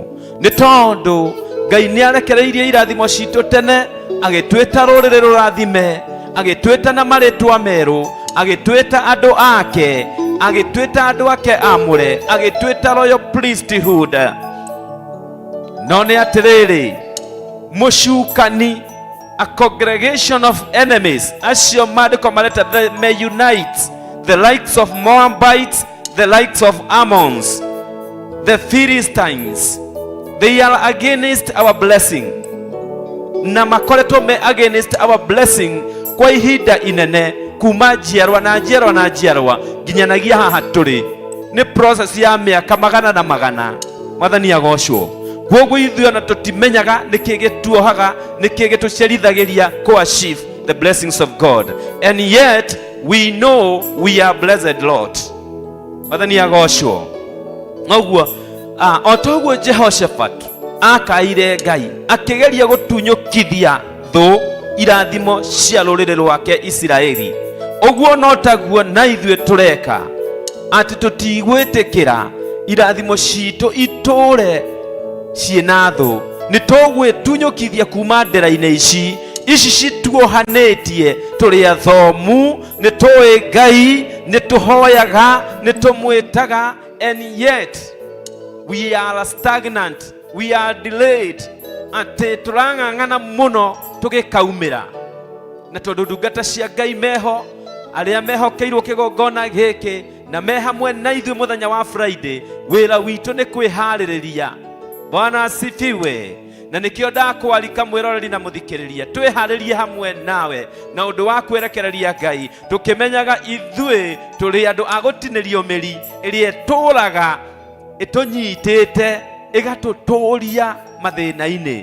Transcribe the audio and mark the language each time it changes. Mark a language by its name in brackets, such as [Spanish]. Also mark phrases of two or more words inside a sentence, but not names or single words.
[Kikuyu] Nĩ tondũ Ngai nĩarekereirie irathimo citũ tene, agĩtwĩta rũrĩrĩ rũrathime, agĩtwĩta na marĩtwa merũ, agitweta andu ake, agitweta andu ake amure, agitweta [English] royal priesthood. [Kikuyu] No nĩ atĩrĩrĩ, mũcukani, [English] a congregation of enemies, [Kikuyu] acio maandĩko mareta [English] may unite the likes of Moabites, the likes of Ammons, the Philistines. They are against our blessing. [Kikuyu] Na makoretwo me [English] against our blessing [Kikuyu] kwa ihinda inene, kuma njiarwa na njiarwa na njiarwa nginyanagia haha tũrĩ. Nĩ process ya mĩaka magana na magana. Mwathani agocwo. Kwoguo ithuĩ ona tũtimenyaga nĩkĩ gĩtuohaga, nĩkĩ gĩtũcerithagĩria [English] to achieve the blessings of God. And yet we know we are blessed, Lord. [Kikuyu] Mwathani agocwo. Noguo o toguo Jehoshaphat akaire Ngai akĩgeria gũtunyũkithia thũ irathimo cia rũrĩrĩ rwake Isiraeli. Ũguo no taguo na ithuĩ tũreka, atĩ tũtigwĩtĩkĩra irathimo citũ itũre ciĩna thũ. Nĩ tũgwĩtunyũkithia kuma ndera-inĩ ici cituohanĩtie, tũrĩ athomu, nĩ tũĩ Ngai, nĩ tũhoyaga, nĩ tũmwĩtaga, [English] and yet we are stagnant, we are delayed. [Kikuyu] Atĩ tũrang'ang'ana mũno tũgĩkaumĩra. Na tondũ ndungata cia Ngai meho, arĩa mehokeirwo kĩgongona gĩkĩ na me hamwe na ithuĩ mũthenya wa Friday, wĩra witũ nĩ kwĩharĩrĩria. [Swahili] Bwana asifiwe. [Kikuyu] Na nĩkĩo ndakwarika mwĩroreri na mũthikĩrĩria, twĩharĩrie hamwe nawe na ũndũ wa kwĩrekereria Ngai, tũkĩmenyaga ithuĩ tũrĩ andũ a gũtinĩrio mĩri ĩrĩa ĩtũũraga ĩtũnyitĩte ĩgatũtũũria mathĩna-inĩ.